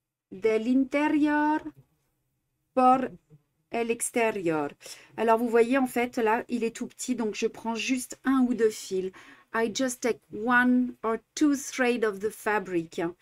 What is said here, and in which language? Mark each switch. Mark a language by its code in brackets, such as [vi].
[es] del interior por el exterior. [fr] Alors, vous voyez, en fait, là, il est tout petit, donc je prends juste un ou deux fils. [en] I just take one or two threads of the fabric.